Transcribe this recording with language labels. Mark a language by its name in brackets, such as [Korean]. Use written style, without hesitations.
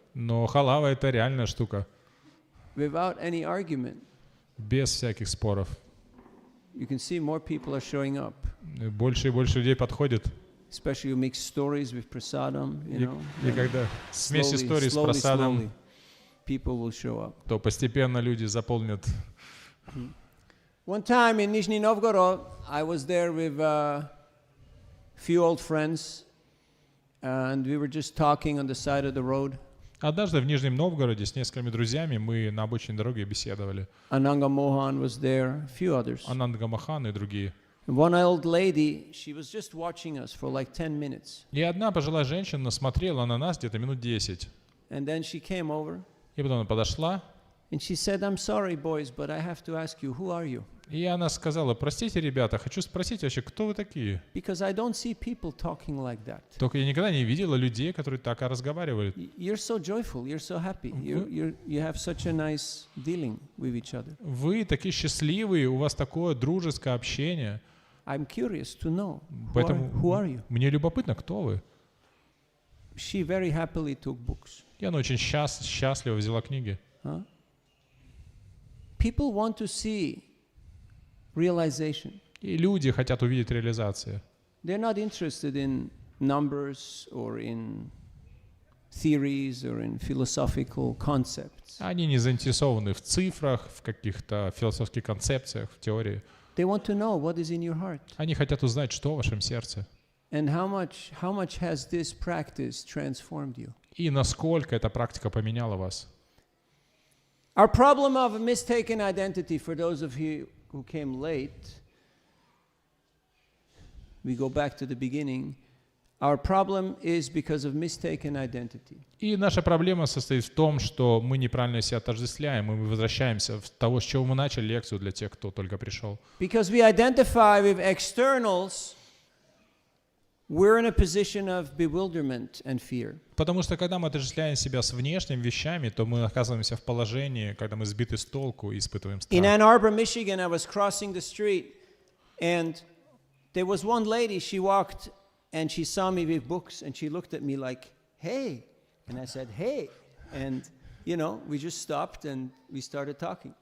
[Russian] но халава это реальная штука, [English] Without any argument, [Russian] без всяких споров. [English] you can see more people are showing up. [Russian] И больше людей подходит. [English] Especially you mix stories with prasadam, [Russian] И когда смесь истории с [English] slowly, [Russian] просадом, [English] people will show up. [Russian] то постепенно люди заполнят. [English] One time in Nizhny Novgorod, I was there with a few old friends, and we were just talking on the side of the road. [Russian] Однажды в Нижнем Новгороде с несколькими друзьями мы на обочине дороги беседовали. [English] Ananga Mohan was there, a few others. [Russian] Ананда Махан и другие. [English] One old lady, she was just watching us for like 10 minutes. [Russian] И одна пожилая женщина смотрела на нас где-то минут 10. [English] And then she came over, [Russian] И потом она подошла, [English] and she said, I'm sorry, boys, but I have to ask you, who are you? [Russian] и она сказала: простите, ребята, хочу спросить вообще, кто вы такие? [English] Because I don't see people talking like that. [Russian] Только я никогда не видела людей, которые так разговаривают. [English] You're so joyful, you're so happy, you have such a nice dealing with each other. [Russian] Вы такие счастливые, у вас такое дружеское общение. [English] I'm curious to know, [Russian] Поэтому [English] who are you? [Russian] мне любопытно, кто вы. [English] She very happily took books. [Russian] И она очень счастливо взяла книги. [English] Huh? People want to see realization. [Russian] И люди хотят увидеть реализацию. [English] They're not interested in numbers or in theories or in philosophical concepts. [Russian] Они не заинтересованы в цифрах, в каких-то философских концепциях, в теории. [English] They want to know what is in your heart [Russian] Они хотят узнать, что в вашем сердце. [English] and how much has this practice transformed you. [Russian] И насколько эта практика поменяла вас. [English] Our problem of mistaken identity, for those of you who came late, we go back to the beginning. Our problem is because of mistaken identity. [Russian] И наша проблема состоит в том, что мы неправильно себя отождествляем, и мы возвращаемся в того, с чего мы начали лекцию для тех, кто только пришел. [English] Because we identify with externals, we're in a position of bewilderment and fear. [Russian] Потому что когда мы отождествляем себя с внешними вещами, то мы оказываемся в положении, когда мы сбиты с толку и испытываем [English] In [Russian] страх. [English] Ann Arbor, Michigan, I was crossing the street, and there was one lady, she walked, and she saw me with books, and she looked at me like, hey. And I said, hey. And, we just stopped, and we started talking.